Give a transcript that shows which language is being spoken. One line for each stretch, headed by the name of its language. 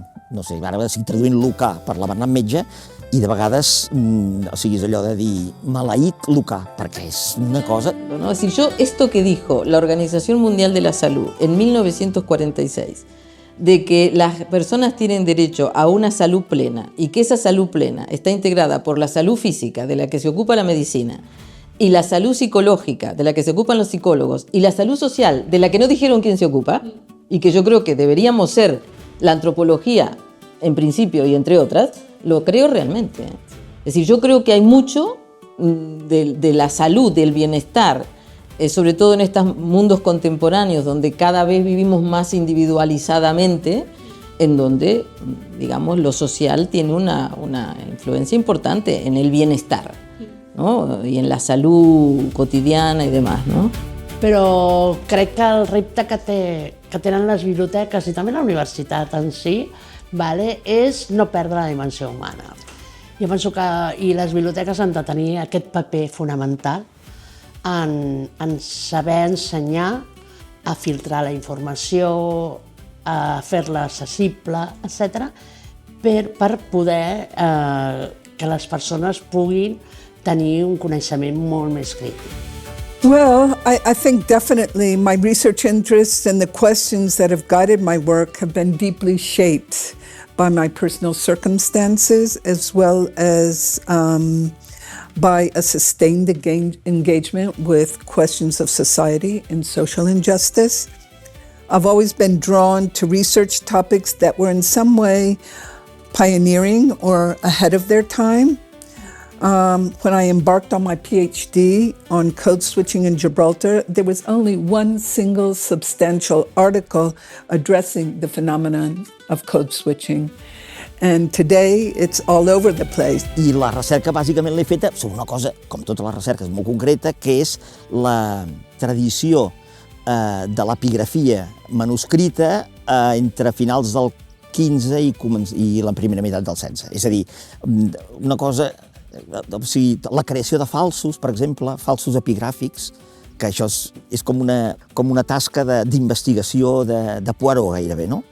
Catalan: No sé, ara estic traduint Lucà per la Bernat Metge, i de vegades, és allò de dir maleït Lucà, perquè és una cosa...
Spanish: ¿No? Es decir, esto que dijo la Organización Mundial de la Salud en 1946, de que las personas tienen derecho a una salud plena y que esa salud plena está integrada por la salud física, de la que se ocupa la medicina, y la salud psicológica, de la que se ocupan los psicólogos, y la salud social, de la que no dijeron quién se ocupa, y que yo creo que deberíamos ser la antropología, en principio y entre otras, lo creo realmente. Es decir, yo creo que hay mucho de la salud, del bienestar, sobre todo en estos mundos contemporáneos donde cada vez vivimos más individualizadamente, en donde, digamos, lo social tiene una influencia importante en el bienestar, ¿no? Y en la salud cotidiana y demás, ¿no?
Catalan: Però crec que el repte que tenen les biblioteques i també la universitat en si és no perdre la dimensió humana. Jo penso que les biblioteques han de tenir aquest paper fonamental en saber ensenyar a filtrar la informació, a fer-la accessible, etc., per poder que les persones puguin tenir un coneixement molt més crític.
English: Well, I think definitely my research interests and the questions that have guided my work have been deeply shaped by my personal circumstances, as well as by a sustained engagement with questions of society and social injustice. I've always been drawn to research topics that were in some way pioneering or ahead of their time. When I embarked on my PhD on code switching in Gibraltar, there was only one single substantial article addressing the phenomenon of code switching. And today it's all over the place.
Catalan: I la recerca bàsicament l'he feta sobre una cosa, com totes les recerques, molt concreta, que és la tradició de l'epigrafia manuscrita entre finals del XV i la primera meitat del XVI. És a dir, una cosa, o sigui, la creació de falsos, per exemple, falsos epigràfics, que això és com una tasca d'investigació de Poirot gairebé, no?